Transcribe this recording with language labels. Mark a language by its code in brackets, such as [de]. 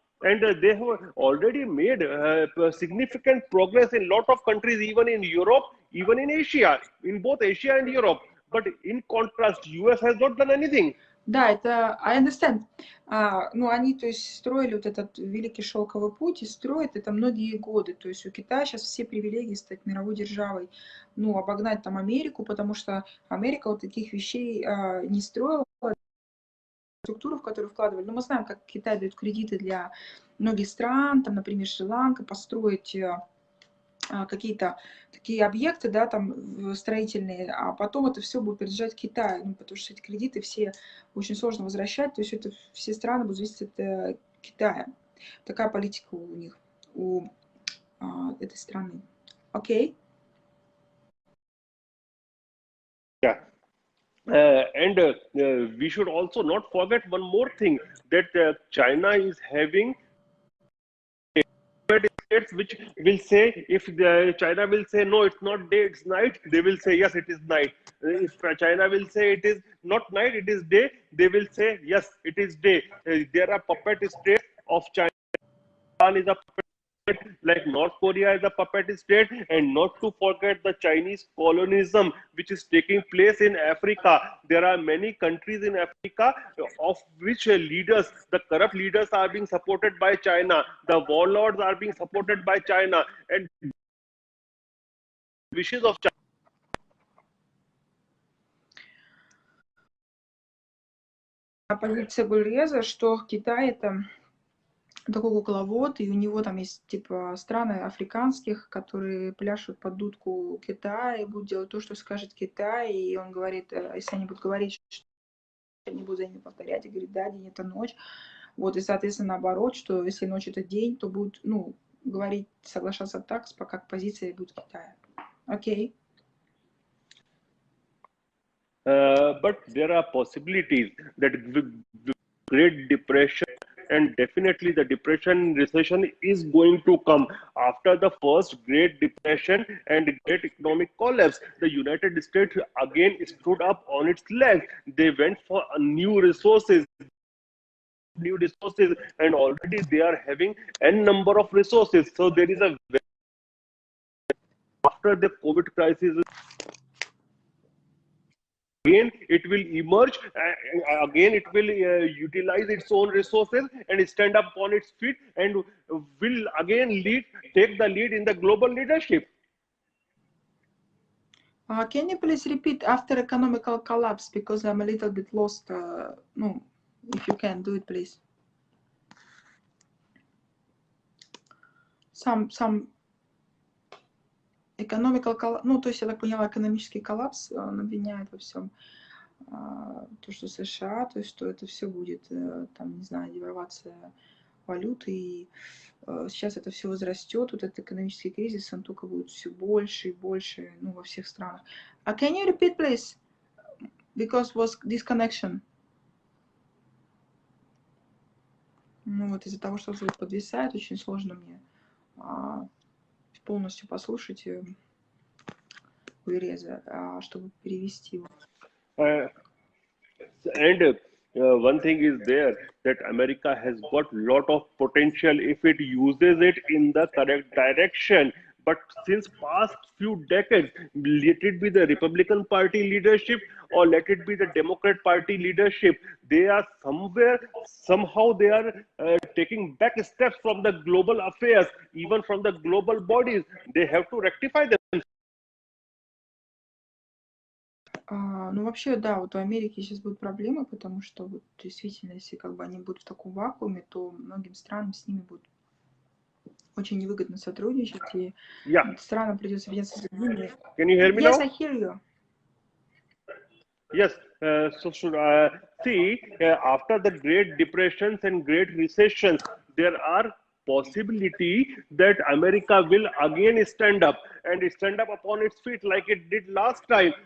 [en] And they have already made significant progress in lot of countries, even in Europe, even in Asia, in both Asia and Europe. But in contrast, US has not done anything. [ru] Да, это [en] I understand. [ru] Ну, они, то есть, строили вот этот великий шелковый путь и строят это многие годы. То есть у Китая сейчас все привилегии стать мировой державой, ну, обогнать там Америку, потому что Америка вот таких вещей не строила, структуру, в которую вкладывали. Но мы знаем, как Китай дает кредиты для многих стран, там, например, Шри-Ланка, построить какие-то такие объекты, да, там строительные, а потом это все будет принадлежать Китаю, ну, потому что эти кредиты все очень сложно возвращать, то есть это все страны будут зависеть от Китая. Такая политика у них, у этой страны. Окей? [en] Yeah. And we should also not forget one more thing, that China is having states which will say, if China will say no, it's not day, it's night, they will say yes, it is night. If China will say it is not night, it is day, they will say yes, it is day. There are puppet states of China. Is a puppet state, like North Korea is a puppet state, and not to forget the Chinese colonialism which is taking place in Africa. There are many countries in Africa of which leaders, the corrupt leaders, are being supported by China. The warlords are being supported by China, and wishes of China. [ru] Позиция Гульреза, что Китай это такой кукловод, и у него там есть типа страны африканских, которые пляшут под дудку Китая и будут делать то, что скажет Китай, и он говорит, если они будут говорить, что они будут за ними повторять, и говорит, да, день это ночь, вот, и, соответственно, наоборот, что если ночь это день, то будут, ну, говорить, соглашаться так, как позиция будет Китая. Окей. [en] But there are possibilities that Great Depression, and definitely the depression recession is going to come after the first Great Depression and Great Economic Collapse. The United States again stood up on its legs. They went for new resources, and already they are having n number of resources. So there is a, after the COVID crisis, again it will emerge, again it will utilize its own resources and stand up on its feet, and will again take the lead in the global leadership. Can you please repeat after economical collapse, because I'm a little bit lost. No, if you can do it, please. Some economical collapse, [ru] ну, то есть, я так поняла, экономический коллапс, он обвиняет во всем то, что США, то есть, что это все будет, там, не знаю, девальвация валюты, и сейчас это все возрастет, вот этот экономический кризис, он только будет все больше и больше, ну, во всех странах. [en] Can you repeat, please? Because was disconnection. [ru] Ну, вот из-за того, что звук подвисает, очень сложно мне полностью послушать Гульреза, чтобы перевести его. [en] And one thing is there, that America has got lot of potential if it uses it in the correct direction. But since past few decades, let it be the Republican Party leadership or let it be the Democrat Party leadership, they are somehow they are taking back steps from the global affairs, even from the global bodies. They have to rectify them. [ru] Ну, вообще, да, вот у Америки сейчас будут проблемы, потому что вот, действительно, если как бы они будут в таком вакууме, то многим странам с ними будет очень невыгодно сотрудничать, и странам придется объединяться с другими. [en] Can you hear me Yes, now? I hear you. Yes, so should see, after the Great Depressions and Great Recessions, there are possibility that America will again stand up and stand up upon its feet like it did last time.